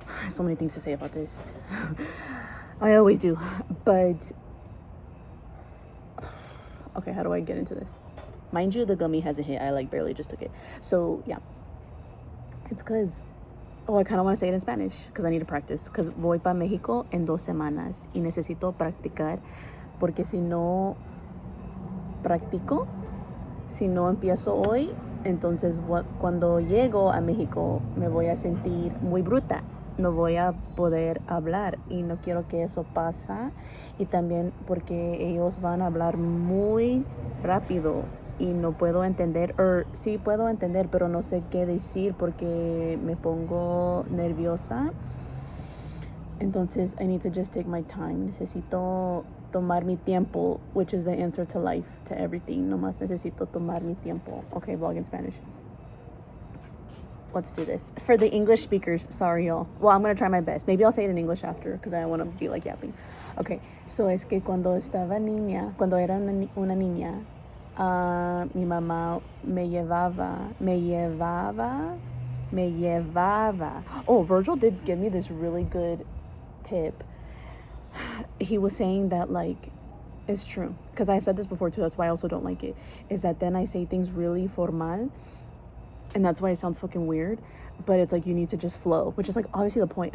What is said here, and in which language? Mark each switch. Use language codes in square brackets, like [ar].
[en] So many things to say about this. I always do. But okay, how do I get into this? Mind you, the gummy hasn't hit. I like barely just took it. So yeah, it's because I kind of want to say it in Spanish because I need to practice. [es] Because voy para México en 2 semanas y necesito practicar porque si no practico, si no empiezo hoy, entonces cuando llego a México me voy a sentir muy bruta. No voy a poder hablar y no quiero que eso pase. Y también porque ellos van a hablar muy rápido y no puedo entender, sí puedo entender, pero no sé qué decir porque me pongo nerviosa. [en] Entonces, I need to just take my time. Necesito tomar mi tiempo, which is the answer to life, to everything. [es] Nomás necesito tomar mi tiempo. [en] Okay, vlog in Spanish. Let's do this. For the English speakers, sorry y'all. Well, I'm going to try my best. Maybe I'll say it in English after because I want to be like yapping. [es] Okay, so es que cuando era una niña, mi mamá me llevaba. [en] Oh, Virgil did give me this really good tip. He was saying that, like, it's true. Because I've said this before too, that's why I also don't like it. Is that then I say things really formal. And that's why it sounds fucking weird. But it's like you need to just flow, which is like obviously the point.